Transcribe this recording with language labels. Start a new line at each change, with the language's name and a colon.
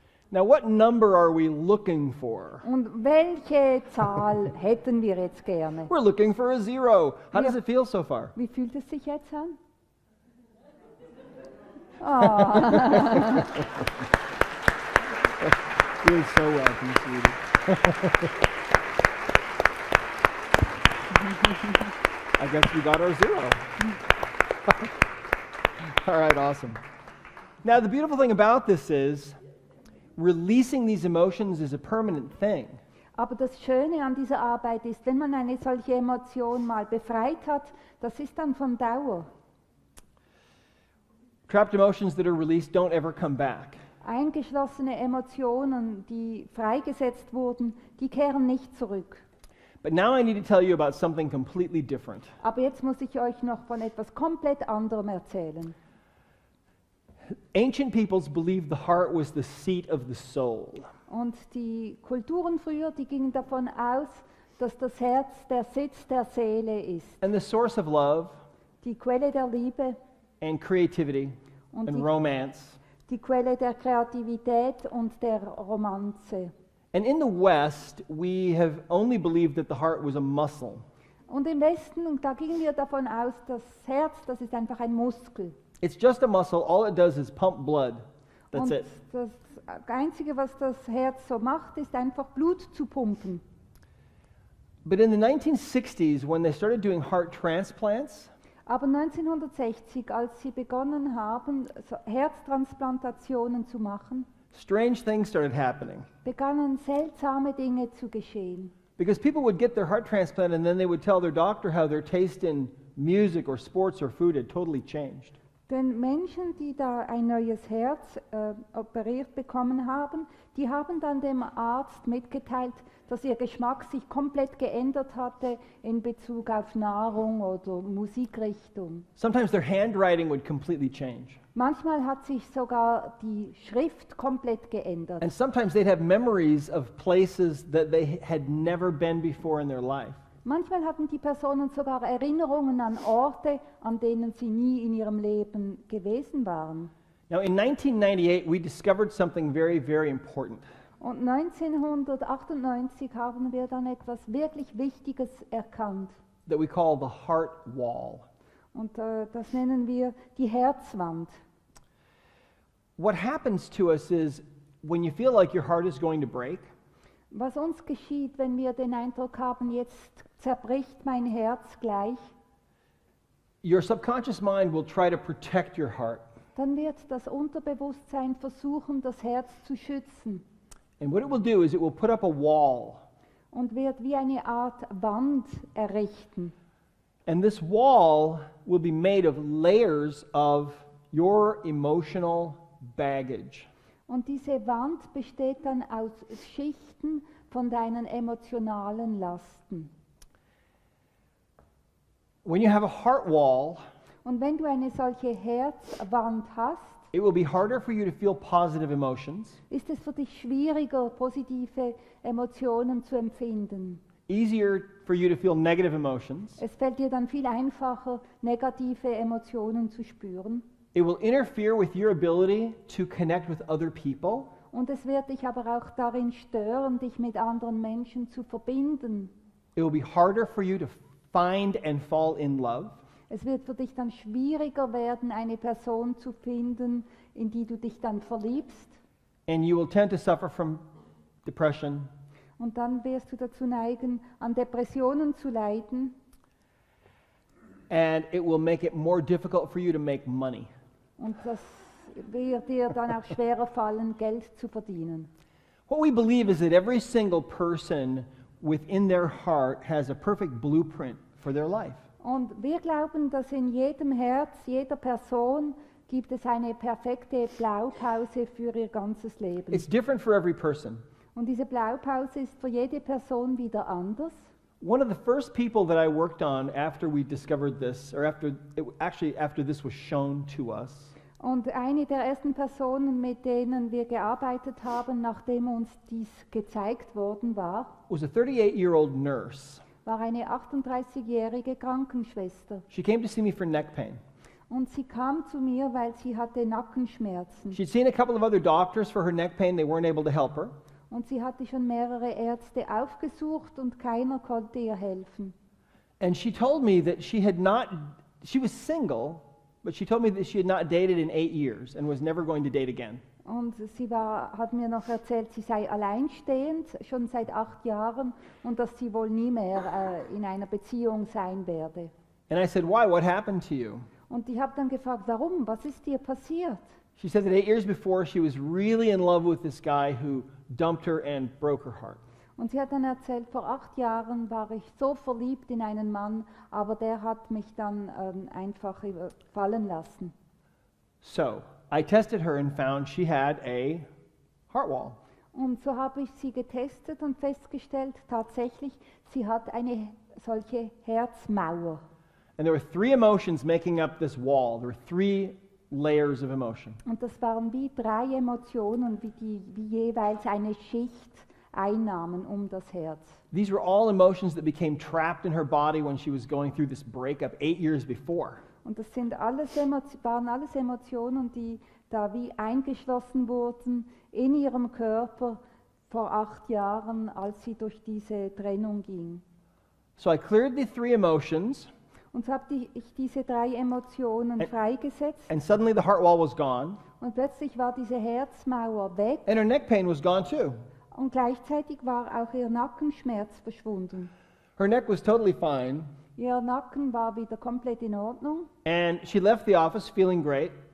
English: Now, what number are we looking for?
German: Und welche Zahl hätten wir jetzt gerne?
English: We're looking for a 0. How does Yeah. it feel so far?
German: Wie fühlt es sich jetzt an?
English: Doing so well, sweetie. I guess we got our 0. All right, awesome. Now, the beautiful thing about this is releasing these emotions is a permanent thing.
German: Aber das Schöne an dieser Arbeit ist, wenn man eine solche Emotion mal befreit hat, das ist dann von Dauer.
English: Trapped emotions that are released don't ever come back.
German: Eingeschlossene Emotionen, die freigesetzt wurden, die kehren nicht zurück.
English: But now I need to tell you about something completely different.
German: Aber jetzt muss ich euch noch von etwas komplett anderem erzählen.
English: Ancient peoples believed the heart was the seat of the soul.
German: Und die Kulturen früher, die gingen davon aus, dass das Herz der Sitz der Seele ist.
English: And the source of love
German: Die Quelle der Liebe
English: and creativity
German: und
English: and
German: die,
English: romance.
German: die Quelle der Kreativität und der Romanze.
English: And in the West, we have only believed that the heart was a muscle.
German: Und im Westen, und da gingen wir davon aus, das Herz, das ist einfach ein Muskel.
English: It's just a muscle. All it does is pump blood. That's
German: Und
English: it.
German: das Einzige, was das Herz so macht, ist einfach Blut zu pumpen.
English: But in the 1960s, when they started doing heart transplants,
German: Aber 1960, als sie begonnen haben, so Herztransplantationen zu machen,
English: strange things started happening.
German: begannen seltsame Dinge zu geschehen.
English: Because people would get their heart transplant and then they would tell their doctor how their taste in music or sports or food had totally changed.
German: Denn Menschen, die da ein neues Herz operiert bekommen haben, die haben dann dem Arzt mitgeteilt, dass ihr Geschmack sich komplett geändert hatte in Bezug auf Nahrung oder Musikrichtung.
English: Sometimes their handwriting would completely change.
German: Manchmal hat sich sogar die Schrift komplett geändert.
English: And sometimes they'd have memories of places that they had never been before in their life.
German: Manchmal hatten die Personen sogar Erinnerungen an Orte, an denen sie nie in ihrem Leben gewesen waren.
English: Now, in 1998, we discovered something very, very important.
German: Und 1998 haben wir dann etwas wirklich Wichtiges erkannt.
English: That we call the heart wall.
German: Und das nennen wir die Herzwand.
English: What happens to us is when you feel like your heart is going to break,
German: Was uns geschieht, wenn wir den Eindruck haben, jetzt zerbricht mein Herz gleich,
English: your subconscious mind will try to protect your heart.
German: dann wird das Unterbewusstsein versuchen, das Herz zu schützen
English: And what it will do is it will put up a wall.
German: und wird wie eine Art Wand errichten.
English: And this wall will be made of layers of your emotional baggage.
German: Und diese Wand besteht dann aus Schichten von deinen emotionalen Lasten.
English: When you have a heart wall,
German: Und wenn du eine solche Herzwand hast,
English: it will be harder for you to feel positive emotions,
German: ist es für dich schwieriger, positive Emotionen zu empfinden.
English: easier for you to feel negative emotions.
German: Es fällt dir dann viel einfacher, negative Emotionen zu spüren.
English: It will interfere with your ability to connect with other people.
German: Und es wird dich aber auch darin stören, dich mit anderen Menschen zu verbinden.
English: It will be harder for you to find and fall in love.
German: Es wird für dich dann schwieriger werden, eine Person zu finden, in die du dich dann verliebst.
English: And you will tend to suffer from depression,
German: Und dann wirst du dazu neigen, an Depressionen zu leiden.
English: and it will make it more difficult for you to make money.
German: Und das wird dir dann auch schwerer fallen, Geld zu verdienen.
English: What we believe is that every single person within their heart has a perfect blueprint for their life.
German: Und wir glauben, dass in jedem Herz, jeder Person gibt es eine perfekte Blaupause für ihr ganzes Leben.
English: It's different for every person.
German: Und diese Blaupause ist für jede Person wieder anders.
English: One of the first people that I worked on after we discovered this, or after this was shown to us,
German: Und eine der ersten Personen, mit denen wir gearbeitet haben, nachdem uns dies gezeigt worden war,
English: was a 38-year-old nurse.
German: war eine 38-jährige Krankenschwester.
English: She came to see me for neck pain.
German: Und sie kam zu mir, weil sie hatte Nackenschmerzen.
English: She'd seen a couple of other doctors for her neck pain. They weren't able to help her.
German: Und sie hatte schon mehrere Ärzte aufgesucht und keiner konnte ihr helfen.
English: And she told me that she was single, but she told me that she had not dated in 8 years and was never going to date again.
German: Und sie hat mir noch erzählt, sie sei alleinstehend, schon seit 8 Jahren, und dass sie wohl nie mehr in einer Beziehung sein werde.
English: And I said, why? What happened to you?
German: Und ich habe dann gefragt, warum? Was ist dir passiert?
English: She said that 8 years before, she was really in love with this guy who dumped her and broke her heart.
German: Und sie hat dann erzählt, vor 8 Jahren war ich so verliebt in einen Mann, aber der hat mich dann einfach fallen lassen.
English: So I tested her and found she had a heart wall.
German: Und so habe ich sie getestet und festgestellt, tatsächlich, sie hat eine solche Herzmauer.
English: And there were 3 emotions making up this wall. There were 3 layers of emotion.
German: Und das waren wie 3 Emotionen, wie jeweils eine Schicht einnahmen um das Herz.
English: These were all emotions that became trapped in her body when she was going through this breakup 8 years before.
German: Und das sind waren alles Emotionen, die da wie eingeschlossen wurden in ihrem Körper vor 8 Jahren, als sie durch diese Trennung ging.
English: So I cleared the 3 emotions,
German: Und so habe ich diese 3 Emotionen freigesetzt
English: and suddenly the heart wall was gone,
German: und plötzlich war diese Herzmauer weg
English: and her neck pain was gone too.
German: und gleichzeitig war auch ihr Nackenschmerz verschwunden.
English: Her neck was totally fine,
German: Ihr Nacken war wieder komplett in Ordnung
English: and she left the office feeling great.